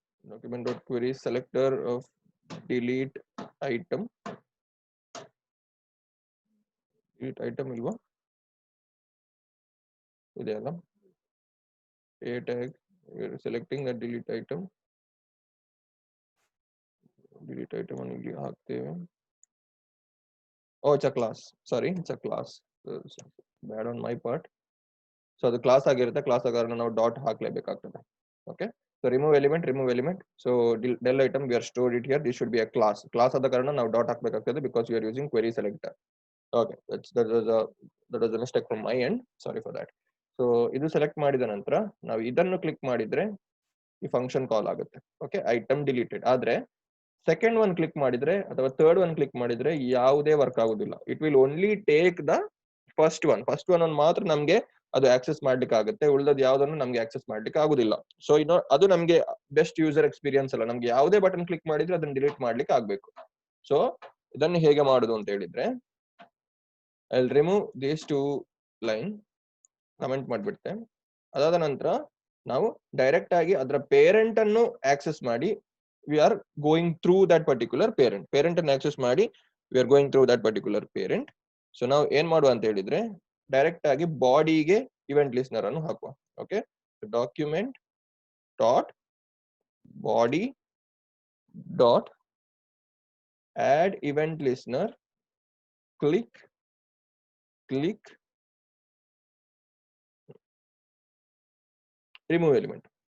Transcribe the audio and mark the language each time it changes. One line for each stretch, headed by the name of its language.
English: Document dot query selector of delete item.
Kannada: Delete item ಇಲ್ವಾ? ಇದೆಯಲ್ಲ.
English: A tag. We are selecting the delete item.
Kannada: Delete item ಅನ್ನು ಇಲ್ಲಿ ಹಾಕ್ತೇವೆ.
English: Oh, it's a class. Sorry, it's a class. Bad on my part. So
Kannada: ಅದು class ಆಗಿರುತ್ತೆ. Class ಆಗಾರ ನಾವು dot ಹಾಕ್ಲೇಬೇಕಾಗ್ತದೆ.
English: Okay, so remove element. So del item we are stored it here. This should be a class.
Kannada: Class ಆದ ಕಾರಣ ನಾವು dot ಹಾಕ್ಬೇಕಾಗ್ತದೆ
English: because we are using query selector. Okay, that was a mistake from my end. Sorry for that.
Kannada: So ಇದು select ಮಾಡಿದ ನಂತರ ನಾವು ಇದನ್ನು click ಮಾಡಿದ್ರೆ ಈ ಫಂಕ್ಷನ್ ಕಾಲ್ ಆಗುತ್ತೆ. Okay, item deleted. ಆದ್ರೆ ಸೆಕೆಂಡ್ ಒನ್ ಕ್ಲಿಕ್ ಮಾಡಿದ್ರೆ ಅಥವಾ ಥರ್ಡ್ ಒನ್ ಕ್ಲಿಕ್ ಮಾಡಿದ್ರೆ ಯಾವುದೇ ವರ್ಕ್ ಆಗುದಿಲ್ಲ.
English: it will only take the first one
Kannada: ಅನ್ನು ಮಾತ್ರ ನಮ್ಗೆ ಅದು ಆಕ್ಸೆಸ್ ಮಾಡ್ಲಿಕ್ಕೆ ಆಗುತ್ತೆ. ಉಳಿದದ್ದು ಯಾವ್ದನ್ನು ನಮ್ಗೆ ಆಕ್ಸೆಸ್ ಮಾಡ್ಲಿಕ್ಕೆ ಆಗುದಿಲ್ಲ. ಸೊ ಅದು ನಮ್ಗೆ ಬೆಸ್ಟ್ ಯೂಸರ್ ಎಕ್ಸ್ಪೀರಿಯನ್ಸ್ ಅಲ್ಲ. ನಮ್ಗೆ ಯಾವುದೇ ಬಟನ್ ಕ್ಲಿಕ್ ಮಾಡಿದ್ರೆ ಅದನ್ನ ಡಿಲೀಟ್ ಮಾಡ್ಲಿಕ್ಕೆ ಆಗ್ಬೇಕು. ಸೊ ಇದನ್ನು ಹೇಗೆ ಮಾಡುದು ಅಂತ ಹೇಳಿದ್ರೆ,
English: I will remove these two line,
Kannada: comment ಮಾಡ್ಬಿಡ್ತೆ. ಅದಾದ ನಂತರ ನಾವು ಡೈರೆಕ್ಟ್ ಆಗಿ ಅದರ ಪೇರೆಂಟ್ ಅನ್ನು ಆಕ್ಸೆಸ್ ಮಾಡಿ
English: we are going through that particular parent
Kannada: ಅನ್ನು ಆಕ್ಸೆಸ್ ಮಾಡಿ we are going through that particular parent. So ನಾವು ಏನ್ ಮಾಡುವ ಅಂತ ಹೇಳಿದ್ರೆ, ಡೈರೆಕ್ಟ್ ಆಗಿ ಬಾಡಿಗೆ ಇವೆಂಟ್ ಲಿಸ್ನರ್ ಅನ್ನು ಹಾಕುವ.
English: ಓಕೆ, document dot body dot add event listener click remove element.